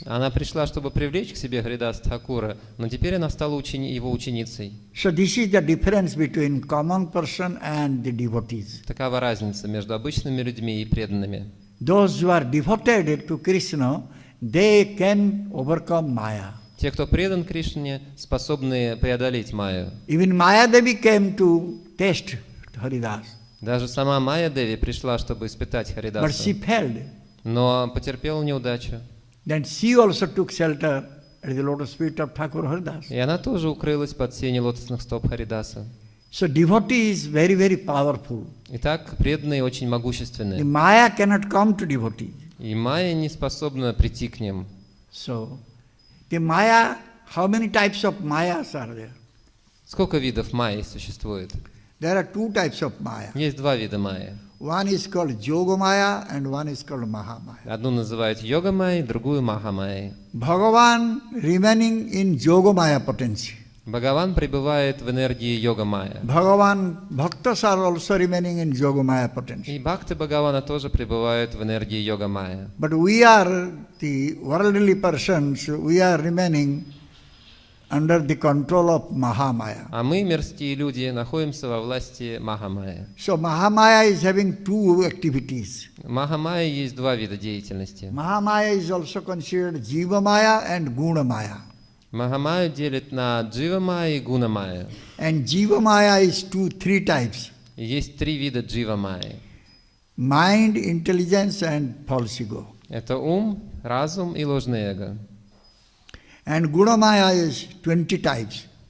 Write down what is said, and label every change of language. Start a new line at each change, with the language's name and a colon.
Russian: Она пришла, чтобы привлечь к себе Харидаса Тхакура, но теперь она стала его ученицей.
English: So this is the difference between common person and the devotees.
Russian: Такова разница между обычными людьми и преданными.
English: Those who are devoted to Krishna, they can overcome Maya.
Russian: Те, кто предан Кришне, способны преодолеть Майю.
English: Even Maya Devi came to test Haridas.
Russian: Даже сама Майя Деви пришла, чтобы испытать
English: But
Russian: Харидаса,
English: she failed.
Russian: но потерпела неудачу.
English: Then she also took shelter at the lotus feet of Thakur Haridas.
Russian: И она тоже укрылась под сенью лотосных стоп Харидаса.
English: So devotee is very, very powerful.
Russian: Итак, преданные очень
English: The
Russian: могущественны.
English: Maya cannot come to devotee.
Russian: И Майя не способна прийти к ним.
English: So the Maya, how many types of Mayas are there?
Russian: Сколько видов Майи существует?
English: There are 2 types of Maya.
Russian: Есть 2 вида Майи.
English: One is called Yoga Maya and one is called Maha Maya.
Russian: Одну называют Йога Майей, другую Маха Майей.
English: Bhagavan remaining in Yoga Maya potency.
Russian: Бхагаван пребывает в энергии Йога Майя.
English: Bhagavan Bhaktas are also remaining in Yoga Maya potency.
Russian: И бхакты Бхагавана тоже пребывают в энергии Йога Майя.
English: But we are the worldly persons, we are remaining under the control of Mahamaya.
Russian: А мы, мирские люди, находимся во власти Маха Майи.
English: So Mahamaya is having 2 activities.
Russian: Маха Майи есть 2 вида деятельности.
English: Mahamaya is also considered Jiva Maya and Guna Maya.
Russian: Маха Майю делят на Джива Майя и Гуна Майя.
English: And Jiva Maya is 3 types.
Russian: И есть 3 вида Джива Майи.
English: Mind, intelligence and false ego.
Russian: Это ум, разум и ложное эго.
English: And Guna Maya is 20 types.